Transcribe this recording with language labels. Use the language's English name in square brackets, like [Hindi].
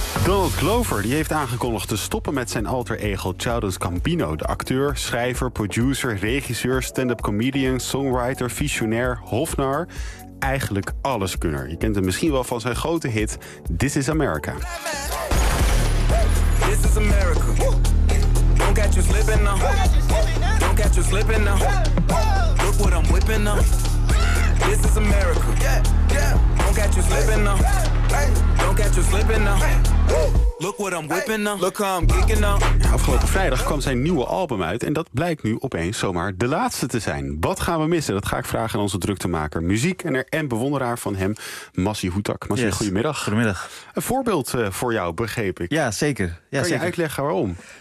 [Dutch] Donald Glover die heeft aangekondigd te stoppen met zijn alter ego Childish Gambino. De acteur, schrijver, producer, regisseur, stand-up comedian, songwriter, visionair, hofnar. Eigenlijk alleskunner. Je kent hem misschien wel van zijn grote hit This Is America. [English] This is America. Don't catch you slipping now. Don't catch you slipping now. Look what I'm whipping up. This is America. Don't catch you slipping now. Don't catch you slipping now. Look what I'm whipping up. Look how I'm kicking up. [Dutch] Afgelopen vrijdag kwam zijn nieuwe album uit en dat blijkt nu opeens zomaar de laatste te zijn. Wat gaan we missen? Dat ga ik vragen aan onze druktemaker, muziekkenner en bewonderaar van hem, Massie Houtak. Massie, yes. Goedemiddag. Goedemiddag. Een voorbeeld voor jou, begreep ik. Ja, zeker. Ja, kan je uitleggen waarom?